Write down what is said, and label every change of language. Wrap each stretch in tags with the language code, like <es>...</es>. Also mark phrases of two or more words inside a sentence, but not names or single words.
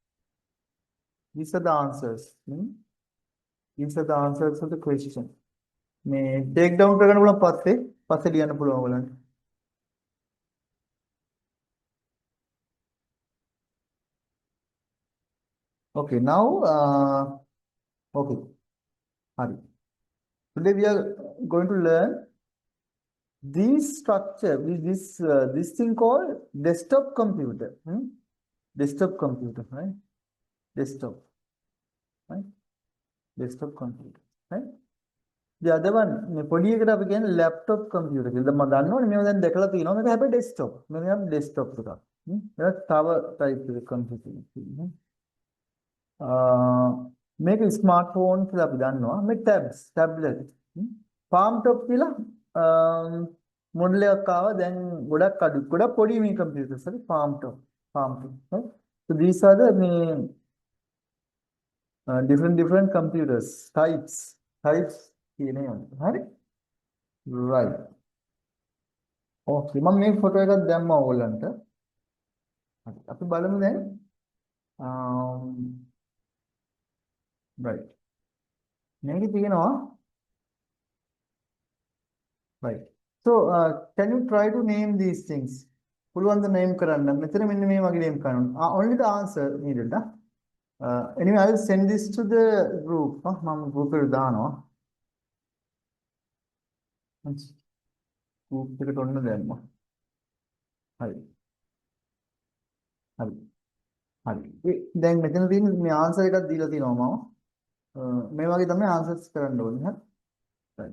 <en>These are the answers. These are the answers of the question.</en> <si>මේ</si> <en>take down</en> <si>කරගන්න පුළුවන් පස්සේ ලියන්න පුළුවන් ඔයගලන්ට.</si> <en>Okay, now okay.</en> <si>Hari.</si> <en>Today we are going to learn this structure, this thing called desktop computer. Desktop computer, right? Desktop, right? Desktop computer, right? The other one,</en> <si>පොඩි එකට අපි කියන්නේ</si> <en>laptop computer</en> <si>කියලා. දැන් මම දන්නවනේ මේවා දැන් දැකලා තියෙනවා. මේක හැබැයි desktop. මේක නම් desktop එකක්. ඒක තව type එකක computer එකක්. මේක ස්මාර්ට්ෆෝන් කියලා අපි දන්නවා. මේ</si> <en>tablet palm top</en> <si>කියලා මොඩල් එකක් ආවා. දැන් ගොඩක් පොඩි මේ කම්පියුටර්ස් හරි</si> <en>palm top right? So these are the different computers types</en> <si>කියන ඒවා හරි</si> <en>right.</en> <si>Okay, මම මේ ෆොටෝ එකක් දැම්මා ඔයගලන්ට. හරි අපි බලමු දැන් right. මේකේ තියෙනවා right.</si> <en>So can you try to name these things?</en> <si>පුළුවන් ද name කරන්න? මෙතන මෙන්න මේ වගේ name කරනවා.</si> <en>Only the answer needed. Anyway, I will send this to the group.</en> <si>මම group එකට දානවා. group එකට ඔන්න දැම්මා. හරි. හරි. හරි. දැන් මෙතන තියෙන මේ answer එකක් දීලා තියෙනවා මම. මේ වගේ තමයි answers කරන්න ඕනේ. හරි.</si>